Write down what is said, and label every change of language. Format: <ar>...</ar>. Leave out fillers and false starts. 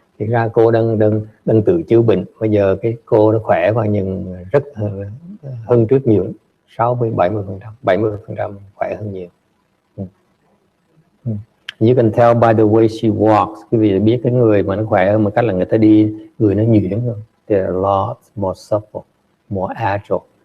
<vi>Thì ra cô đang tự chữa bệnh. Bây giờ cái cô nó khỏe và nhưng rất hơn trước nhiều, 70% khỏe hơn nhiều.</vi> <en>You can tell by the way she walks.</en> <vi>Quý vị biết cái người mà nó khỏe hơn một cách là người ta đi, người nó nhuyễn hơn.</vi> <en>They're a lot more supple, more agile.</en>